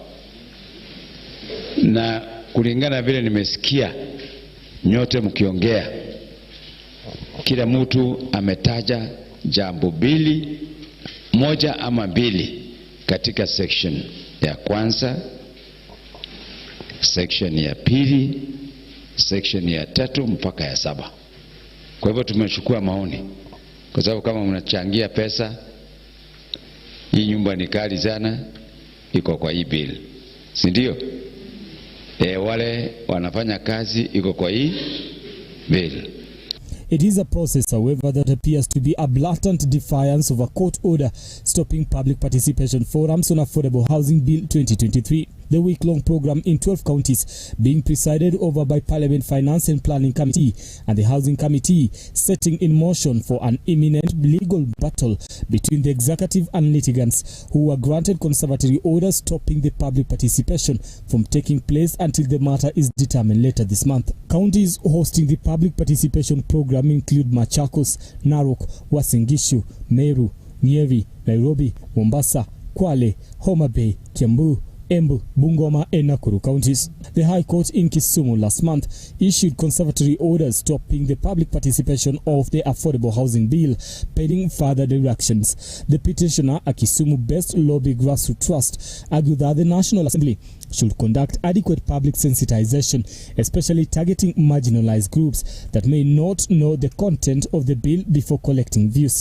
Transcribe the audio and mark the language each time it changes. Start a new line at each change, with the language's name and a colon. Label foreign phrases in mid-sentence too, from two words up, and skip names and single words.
Swahili: Na kulingana vile nimesikia nyote mkiongea, kila mtu ametaja jambo mbili, moja ama mbili katika section ya kwanza, section ya pili, section ya 3 mpaka ya 7. Kwa hivyo tumechukua maoni. Kwa sababu kama mnachangia pesa, hii nyumba ni kali sana, iko kwa hii bill. Si ndio? Wale wanafanya kazi iko kwa hii bill.
English: It is a process, however, that appears to be a blatant defiance of a court order stopping public participation forums on Affordable Housing Bill 2023. The week-long program in 12 counties being presided over by Parliament Finance and Planning Committee and the Housing Committee, setting in motion for an imminent legal battle between the executive and litigants who were granted conservatory orders stopping the public participation from taking place until the matter is determined later this month. Counties hosting the public participation program include Machakos, Narok, Uasin Gishu, Meru, Nyeri, Nairobi, Mombasa, Kwale, Homa Bay, Kiambaa, Embu, Bungoma and Nakuru counties. The High Court in Kisumu last month issued conservatory orders stopping the public participation of the Affordable Housing Bill, pending further directions. The petitioner, a Kisumu-based lobby grassroots trust, argued that the National Assembly should conduct adequate public sensitization, especially targeting marginalized groups that may not know the content of the bill before collecting views.